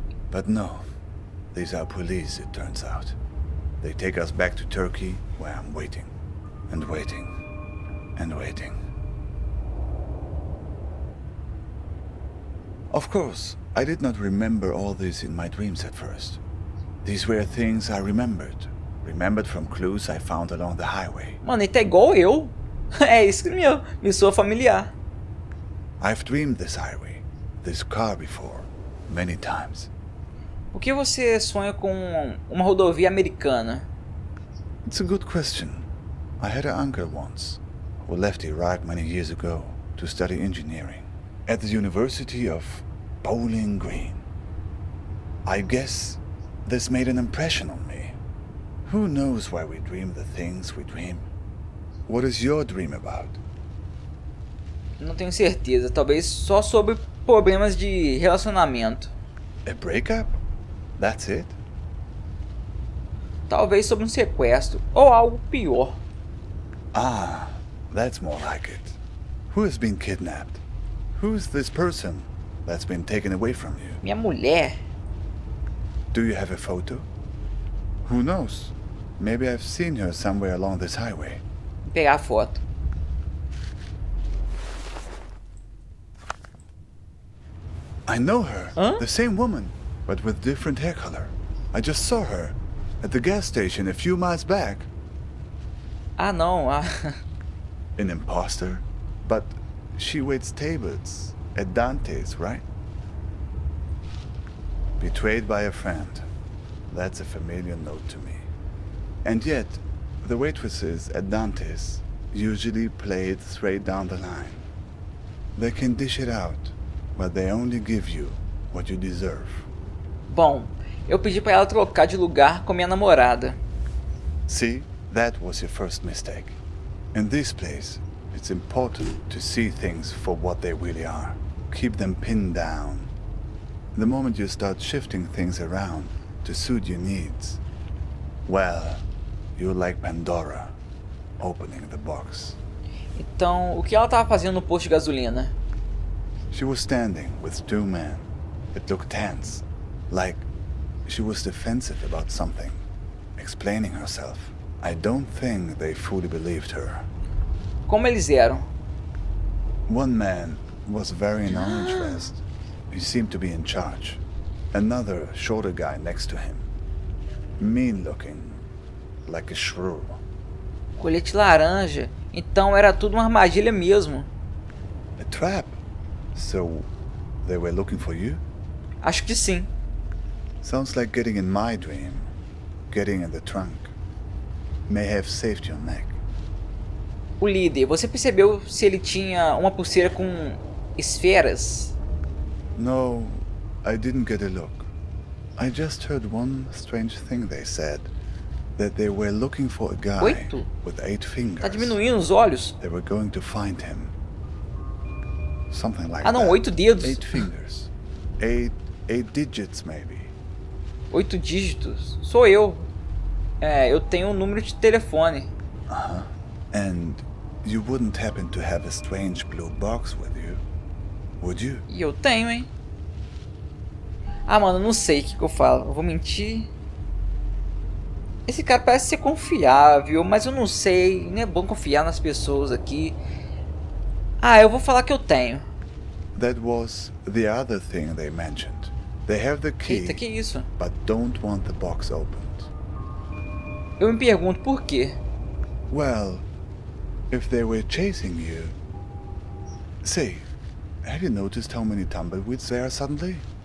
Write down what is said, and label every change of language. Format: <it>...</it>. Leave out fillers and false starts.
<en>But no, these are police, it turns out. They take us back to Turkey, where I'm waiting, and waiting, and waiting. Of course, I did not remember all this in my dreams at first. These were things I remembered from clues I found along the highway.</en> <pt>Mano, ele tá igual eu. É isso que me soa familiar.</pt> <en>I've dreamed this highway, this car before, many times.</en> <pt>Por que você sonha com uma rodovia americana?</pt> <en>It's a good question. I had an uncle once who left Iraq many years ago to study engineering at the University of Bowling Green. I guess this made an impression on me. Who knows why we dream the things we dream? What is your dream about?</en> <pt>Não tenho certeza, talvez só sobre problemas de relacionamento.</pt> <en>A breakup? That's it?</en> <pt>Talvez sobre um sequestro ou algo pior.</pt> <en>Ah, that's more like it. Who has been kidnapped? Who's this person that's been taken away from you?</en> <pt>Minha mulher.</pt> <en>Do you have a photo? Who knows? Maybe I've seen her somewhere along this highway.</en> <pt>Vou pegar a foto.</pt> <en>I know her. Huh? The same woman, but with different hair color. I just saw her at the gas station a few miles back.</en> <pt>Ah, não. Ah.</pt> <en>An imposter? But she waits tables at Dante's, right? Betrayed by a friend. That's a familiar note to me. And yet, the waitresses at Dante's usually play it straight down the line. They can dish it out, but they only give you what you deserve.</en> <pt>Bom, eu pedi pra ela trocar de lugar com minha namorada.</pt> <en>See, that was your first mistake. In this place, it's important to see things for what they really are. Keep them pinned down. The moment you start shifting things around to suit your needs, well, you're like Pandora, opening the box.</en> <pt>Então, o que ela tava fazendo no posto de gasolina?</pt> <en>She was standing with two men. It looked tense, like she was defensive about something, explaining herself. I don't think they fully believed her.</en> <pt>Como eles eram?</pt> <en>One man was very in orange vest. He seemed to be in charge. Another shorter guy next to him. Mean looking, like a shrew.</en> <pt>Colete laranja. Então era tudo uma armadilha mesmo.</pt> <en>A trap? So, they were looking for you?</en> <pt>Acho que sim.</pt> <en>Sounds like getting in my dream. Getting in the trunk. May have saved your neck.</en> <pt>O líder, você percebeu se ele tinha uma pulseira com esferas?</pt> <en>No, I didn't get a look. I just heard one strange thing they said. That they were looking for a guy 8? with 8 fingers.</en> <pt>Tá diminuindo os olhos.</pt> <en>They were going to find him. Something like</en> <pt>Ah não,</pt> <en>that.</en> <pt>8 dedos.</pt> <en>8 fingers. 8 digits maybe.</en> <pt>8 dígitos. Sou eu. É, eu tenho um número de telefone. Uh-huh.</pt> <en>And you wouldn't happen to have a strange blue box with you, would you?</en> <pt>E eu tenho, hein? Ah, mano, não sei o que eu falo. Eu vou mentir. Esse cara parece ser confiável, mas eu não sei. Não é bom confiar nas pessoas aqui. Ah, eu vou falar que eu tenho.</pt> <en>That was the other thing they mentioned. They have the key,</en> <pt>Eita, que isso?</pt> <en>but don't want the box opened.</en> <pt>Eu me pergunto por quê.</pt> <en>Well, if they were chasing you... Say, have you noticed how many tumbleweeds there are suddenly?</en>